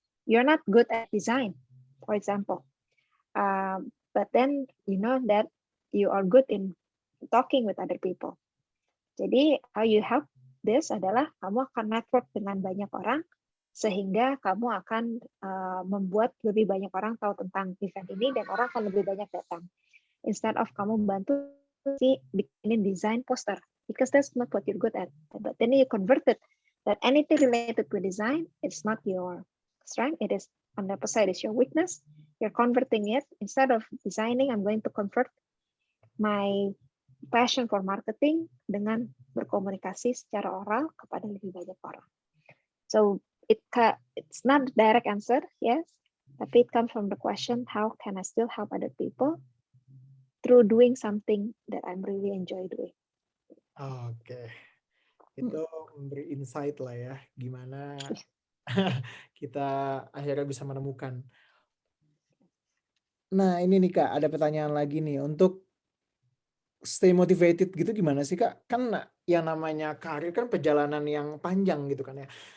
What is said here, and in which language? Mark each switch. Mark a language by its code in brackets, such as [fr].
[en] You're not good at design, for example, but then you know that you are good in talking with other people. [id] Jadi [en] how you help this [id] adalah kamu akan network dengan banyak orang sehingga kamu akan membuat lebih banyak orang tahu tentang event ini dan orang akan lebih banyak datang. [en] Instead of [id] kamu bantu bikinin design poster [en] because that's not what you're good at. But then you converted that anything related to design, it's not your strength, it is on the opposite, it's your weakness. You're converting it. Instead of designing, I'm going to convert my passion for marketing [id] dengan berkomunikasi secara oral kepada lebih banyak orang. [en] So it's not a direct answer, yes, tapi it comes from the question, how can I still help other people through doing something that I'm really enjoy doing. [id] Oke. Itu memberi insight lah ya, gimana kita akhirnya bisa menemukan. Nah ini nih Kak, ada pertanyaan lagi nih, untuk stay motivated gitu gimana sih Kak? Kan yang namanya karir kan perjalanan yang panjang gitu kan ya.